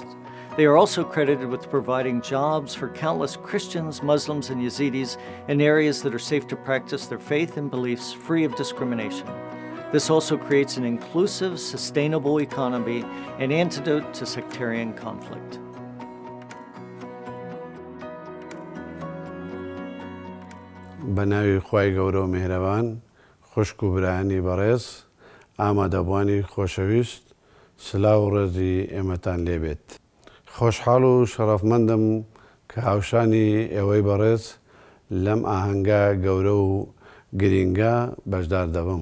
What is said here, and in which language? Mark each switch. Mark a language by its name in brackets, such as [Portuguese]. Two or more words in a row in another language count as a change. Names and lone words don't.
[English] They are also credited with providing jobs for countless Christians, Muslims, and Yazidis in areas that are safe to practice their faith and beliefs free of discrimination. This also creates an inclusive, sustainable economy, an antidote to sectarian conflict. [Central Kurdish] بناوی خوای گەورە و میهرەبان، خوشک و برایانی بەڕێز، ئامادەبوانی خۆشەویست، سلااو و ڕێزی ئێمەتان لێبێت. خۆشحاڵ و شەڕەفمەندم کە هاوشانی ئێوەی بەڕێز لەم ئاهەنگە گەورە و گرینگە بەشدار دەبم.